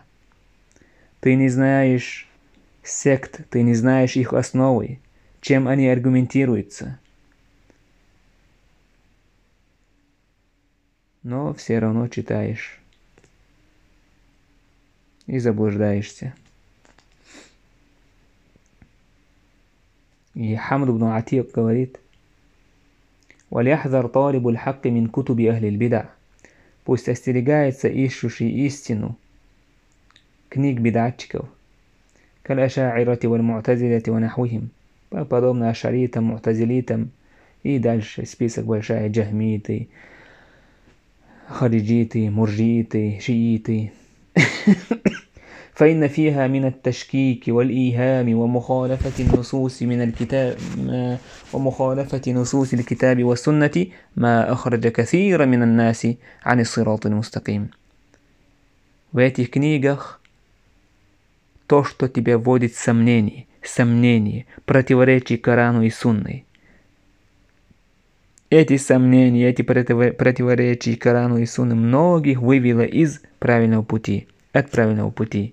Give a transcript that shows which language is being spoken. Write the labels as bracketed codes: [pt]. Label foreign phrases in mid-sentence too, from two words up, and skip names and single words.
[ru] Ты не знаешь сект, ты не знаешь их основы, чем они аргументируются. Но все равно читаешь и заблуждаешься. И Хамд ибн Атик говорит: [ar] «وليحذر طالب الحق من كتب أهل البدع». [ru] Пусть остерегается ищущий истину книг бидатчиков, [ar] كالأشاعرة والمعتزلة ونحوهم, [ru] подобно ашаритам, му'тазилитам, и дальше список большой: джахмиты, хариджиты, муржиты, шииты. [ar] فإن فيها من التشكيك والإيهام ومخالفة النصوص من الكتاب ومخالفة نصوص الكتاب والسنة ما أخرج كثير من الناس عن الصراط المستقيم. [ru] В этих книгах то, что тебя вводит в сомнение, противоречие Корану и Сунны. Эти сомнения, эти противоречия Корану и Сунны многих вывело из правильного пути, от правильного пути.